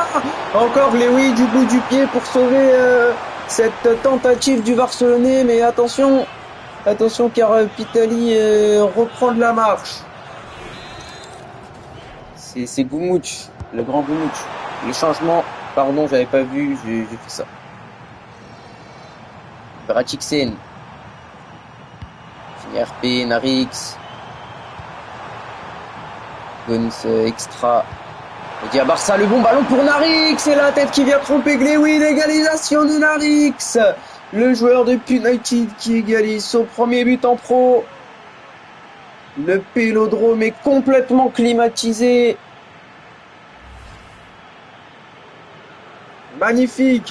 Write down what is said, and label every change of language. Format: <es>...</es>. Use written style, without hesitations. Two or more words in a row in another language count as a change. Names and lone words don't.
<fr>Encore Glewi du bout du pied pour sauver cette tentative du Barcelonais. Mais attention car Pitali reprend de la marche. C'est Goumouch, le grand Goumouch. Les changements, pardon, j'avais pas vu, j'ai fait ça. Veratixen. RP, Narix. Guns extra. Media Barça, le bon ballon pour Narix. Et la tête qui vient tromper Glewi. L'égalisation de Narix. Le joueur de United qui égalise son premier but en pro. Le Vélodrome est complètement climatisé. Magnifique.</fr>